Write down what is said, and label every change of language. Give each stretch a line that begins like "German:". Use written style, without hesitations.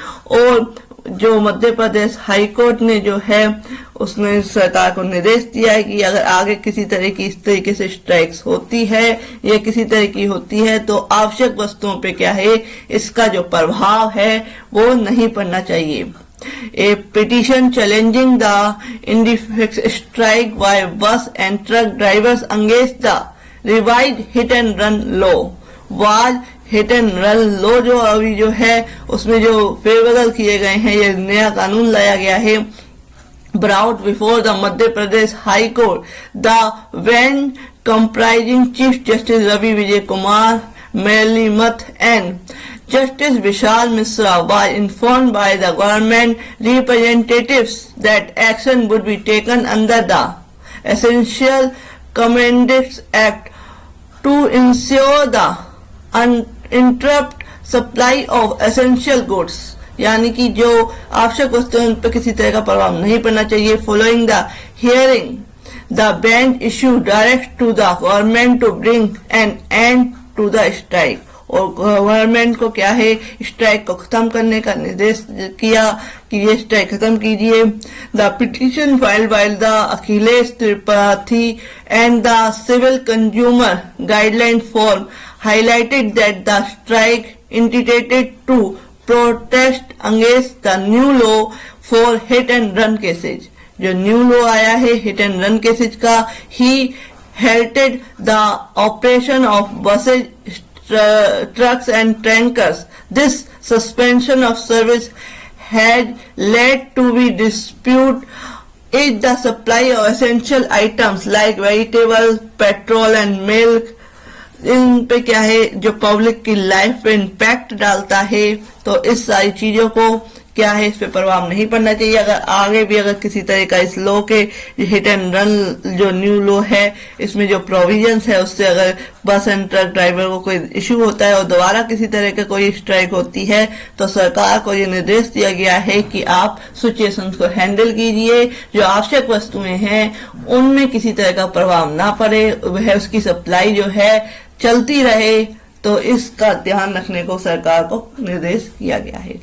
Hindi: और जो Madhya Pradesh high court ने जो है उसने सरकार को निर्देश दिया है कि अगर आगे किसी तरह की इस तरीके से स्ट्राइक्स होती है या किसी तरह की होती है तो आवश्यक वस्तुओं पे क्या है इसका जो प्रभाव है वो नहीं पड़ना चाहिए।
English: A petition challenging the indefinite strike by bus and truck drivers against the revised hit and run law was
Hindi: hit and run law जो अभी जो है उसमें जो फेरबदल किए गए हैं, ये नया कानून लाया गया है,
English: brought before the Madhya Pradesh High Court, the bench comprising Chief Justice Ravi Vijay Kumar, Merli Math and Justice Vishal Mishra was informed by the government representatives that action would be taken under the Essential Commodities Act to ensure the uninterrupted supply of essential goods,
Hindi: यानी कि जो आवश्यक वस्तुएं उन पर किसी तरह का प्रभाव नहीं पड़ना चाहिए।
English: following the hearing the bench issue direct to the government to bring an end to the strike,
Hindi: और गवर्नमेंट को क्या है स्ट्राइक को खत्म करने का निर्देश किया कि ये स्ट्राइक खत्म कीजिए।
English: The petition filed by the Akhilesh Tripathi and the civil consumer guideline form highlighted that the strike intended to protest against the new law for hit and run cases.
Hindi: जो न्यू लॉ आया है हिट एंड रन केसेज का,
English: he halted the operation of buses, trucks and tankers. This suspension of service had led to be dispute is the supply of essential items like vegetables, petrol and milk
Hindi: इन पे क्या है जो public की life पे impact डालता है, तो इस सारी चीजों को क्या है इस पे प्रभाव नहीं पड़ना चाहिए। अगर आगे भी अगर किसी तरह का इस लॉ के हिट एंड रन जो न्यू लॉ है इसमें जो प्रोविजंस है उससे अगर बस एंड ट्रक ड्राइवर को कोई इश्यू होता है और दोबारा किसी तरह का कोई स्ट्राइक होती है तो सरकार को ये निर्देश दिया गया है कि आप सिचुएशंस को हैंडल कीजिए, जो आवश्यक वस्तुएं हैं उनमें किसी तरह का प्रभाव ना पड़े, वह उसकी सप्लाई जो है चलती रहे, तो इसका ध्यान रखने को सरकार को निर्देश किया गया है।